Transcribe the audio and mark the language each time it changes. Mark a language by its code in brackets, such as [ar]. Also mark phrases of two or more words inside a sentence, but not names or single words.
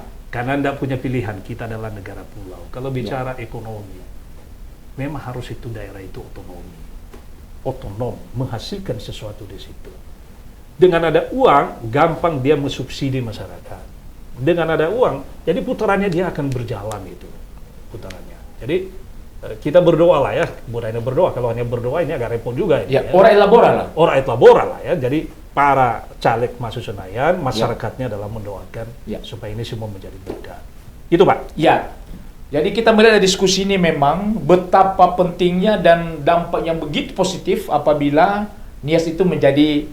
[id] Karena tidak punya pilihan, kita adalah negara pulau. Kalau bicara ekonomi, memang harus itu daerah itu otonom, menghasilkan sesuatu di situ. Dengan ada uang, gampang dia mensubsidi masyarakat. Dengan ada uang, jadi putarannya dia akan berjalan itu, putarannya. Jadi kita berdoa lah ya, budaya berdoa. Kalau hanya berdoa ini agak repot juga. Ini, Ya, [la] ora et labora lah. Ora et labora lah ya. [id] Jadi para caleg masuk Senayan, masyarakatnya adalah mendoakan Ya. supaya ini semua menjadi berkah. Itu Pak. Ya. Jadi kita melihat dari diskusi ini memang betapa pentingnya dan dampak yang begitu positif apabila Nias itu menjadi